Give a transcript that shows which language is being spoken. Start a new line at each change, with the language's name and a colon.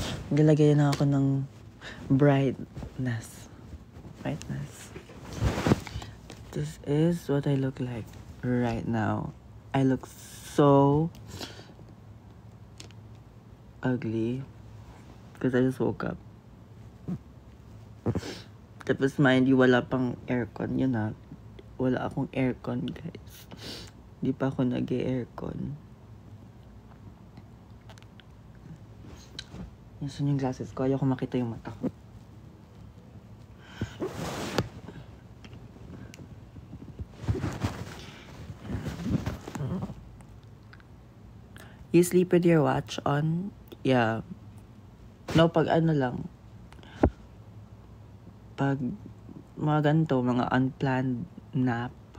Filipino: Nilagay na ako ng brightness.
English: This is what I look like right now. I look so ugly because I just woke up.
Filipino: Tapos mind you, wala pang aircon. Yun na. Wala akong aircon, guys. Di pa ako nag-aircon. Yan yung glasses ko. Ayaw ko makita yung mata ko.
English: You sleep with your watch on? Yeah. No,
Filipino: pag ano lang. Pag mga ganito, mga unplanned nap.